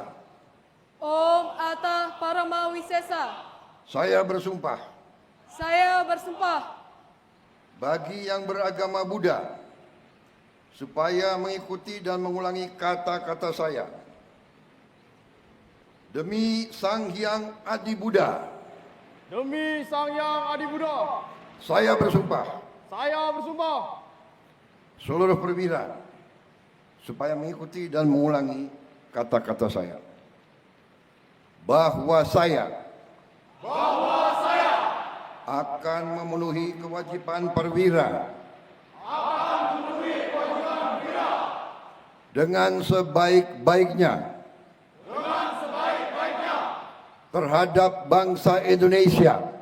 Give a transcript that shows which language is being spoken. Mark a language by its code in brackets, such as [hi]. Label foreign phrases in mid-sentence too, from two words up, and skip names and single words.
[sa] Om Atta Parama Wisesa. [id] Saya bersumpah. Saya bersumpah. Bagi yang beragama Buddha, supaya mengikuti dan mengulangi kata-kata saya. Demi Sang Hyang Adi Buddha. Demi Sang Hyang Adi Buddha. Saya bersumpah. Saya bersumpah. Seluruh perwira, supaya mengikuti dan mengulangi kata-kata saya. Bahwa saya akan memenuhi kewajiban perwira dengan sebaik-baiknya terhadap bangsa Indonesia